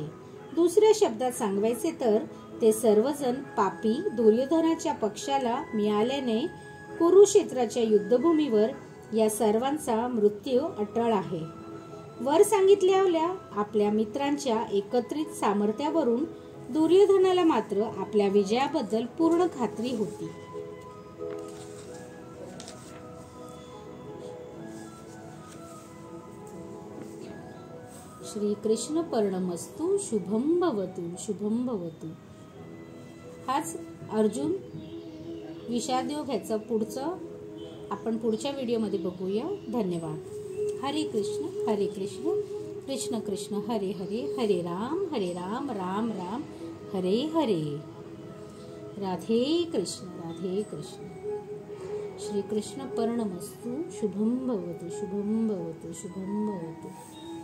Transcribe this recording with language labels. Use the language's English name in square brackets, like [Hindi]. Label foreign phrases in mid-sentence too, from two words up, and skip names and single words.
[Marathi] दुसऱ्या शब्दात सांगायचे तर ते सर्वजण पापी दुर्योधनाच्या पक्षाला मिळाल्याने कुरुक्षेत्राच्या युद्धभूमीवर या सर्वांचा मृत्यू अटळ आहे. वर सांगितलेल्या आपल्या मित्रांच्या एकत्रित सामर्थ्यावरून दुर्योधनाला मात्र आपल्या विजयाबद्दल पूर्ण खात्री होती. [Sanskrit] श्री कृष्ण पर्णमस्तु. शुभम भवतु. शुभम भवतु. [Marathi] हाच अर्जुन विषादयोग पुढचं आपण पुढच्या व्हिडिओमध्ये बघूया. धन्यवाद. [Sanskrit] हरे कृष्ण कृष्ण कृष्ण हरे हरे, हरे राम राम राम हरे हरे. राधे कृष्ण. श्री कृष्ण पर्णमस्तु. शुभम भवतु. शुभम भवतु. शुभम भवतु.